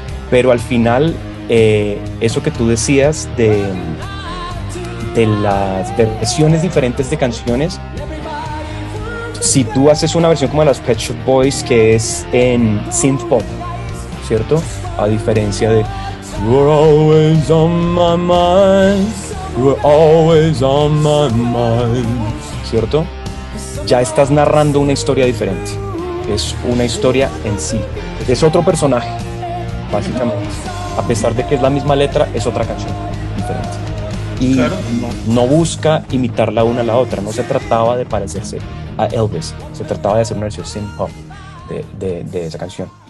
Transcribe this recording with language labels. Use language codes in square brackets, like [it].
[es] Pero al final, eso que tú decías de las versiones diferentes de canciones, si tú haces una versión como las Pet Shop Boys, que es en synth pop, ¿cierto? A diferencia de [en] You're always on my mind, You were always on my mind, ¿cierto? [es] Ya estás narrando una historia diferente. Es una historia en sí. Es otro personaje, básicamente. A pesar de que es la misma letra, es otra canción diferente. Y Claro. no busca imitar la una a la otra. No se trataba de parecerse a Elvis. Se trataba de hacer una versión synth pop de esa canción.